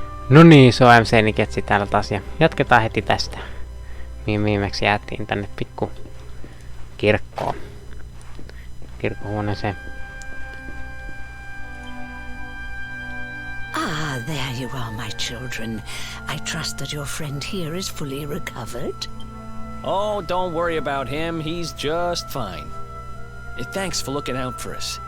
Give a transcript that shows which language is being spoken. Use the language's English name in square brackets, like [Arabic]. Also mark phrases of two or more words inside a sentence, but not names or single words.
[Finnish] No niin, se on MC Niketsi täällä taas ja jatketaan heti tästä. Mihin viimeksi jäätiin tänne pikku kirkkoon. Kirkkohuoneeseen. [English] Ah, there you are, my children. I trust that your friend here is fully recovered. Oh, don't worry about him. He's just fine. Thanks for looking out for us.